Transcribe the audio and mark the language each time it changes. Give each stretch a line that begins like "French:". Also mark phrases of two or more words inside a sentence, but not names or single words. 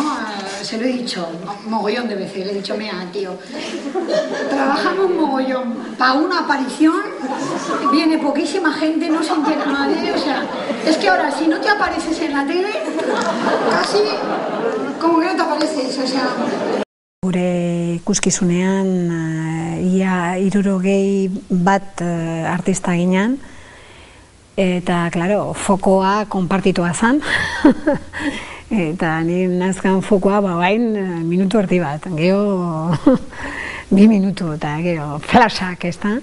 Spanish: Se lo he dicho mogollón de veces, le he dicho, mira, tío, trabajamos mogollón. Para una aparición viene poquísima gente, no se entera nadie, o sea, es que ahora si no te apareces en la tele, casi como que no te apareces, o sea...
Basque: Gure ikuskizunean ia 61 artista ginen, eta, klaro, fokoa konpartitua zan, eta nire nazkan fokoa bain minutu erdi bat, geho 2 minutu eta geho flashak, ez da?